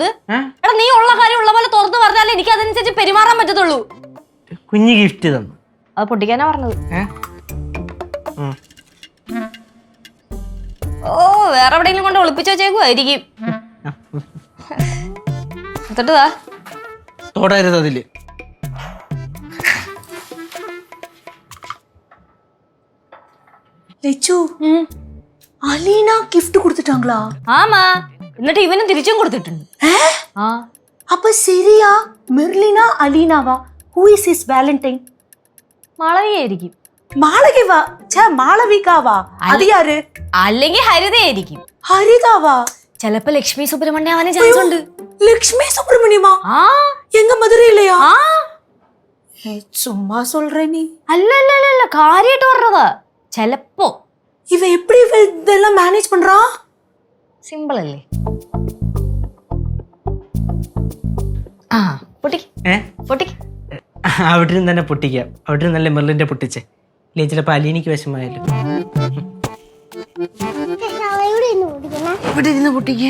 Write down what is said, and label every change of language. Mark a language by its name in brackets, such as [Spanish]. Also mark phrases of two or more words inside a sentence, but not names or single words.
[Malayalam] എടാ നീ ഉള്ള കാര്യം ഉള്ള പോലെ തുറന്നു പറഞ്ഞാലേ എനിക്ക് അതനുസരിച്ച് പെരുമാറാൻ പറ്റത്തുള്ളൂ. കുഞ്ഞ് ഗിഫ്റ്റ് തന്നു. അത് പൊട്ടിക്കാനാ പറഞ്ഞത്. ഓ വേറെ എവിടെയെങ്കിലും കൊണ്ട് ഒളിപ്പിച്ചു വെച്ചേക്കുമായിരിക്കും. തൊട്ടതാ തൊടരുത് അതില്. [Tamil] லெச்சு அலீனா gift கொடுத்துட்டாங்களா? [Malayalam] ആമാ എന്നിട്ട് ഇവനും തിരിച്ചും കൊടുത്തിട്ടുണ്ട്. ആ [Tamil] அப்ப சரியா மெர்லினா அலீனாவா? [English] who is his valentine? [Malayalam] മാളവിയായിരിക്കും. [Tamil] மாளவிகா மாளவிகாவா? அது யாரு? [Malayalam] അല്ലെങ്കിൽ ഹരിതയായിരിക്കും. [Tamil] ஹரிதாவா? [Malayalam] ചിലപ്പോ ലക്ഷ്മി സുബ്രഹ്മണ്യം ആവാനും ചാൻസ് ഉണ്ട്. [Tamil] லக்ஷ்மி சுப்பிரமணியமா? ആ எங்க மதுரையிலயா? ആ சும்மா சொல்ற நீ. [Malayalam] അല്ല കാര്യമായിട്ട് പറഞ്ഞതാ. ചിലപ്പോ. [Tamil] இவ எப்படி இதெல்லாம் மேனேஜ் பண்றா? [Malayalam] സിമ്പിൾ അല്ലേ? ആ പൊട്ടിക്ക് പൊട്ടിക്ക്. അവിടെ നിന്ന് തന്നെ പൊട്ടിക്കാം. അവിടെ നിന്ന് നല്ല മെർലിന്റെ പൊട്ടിച്ചേ. ഇല്ലേ ചിലപ്പോ അലീനിക്ക് വിഷമായാലും. ഇവിടെ ഇരുന്ന് പൊട്ടിക്കാൻ.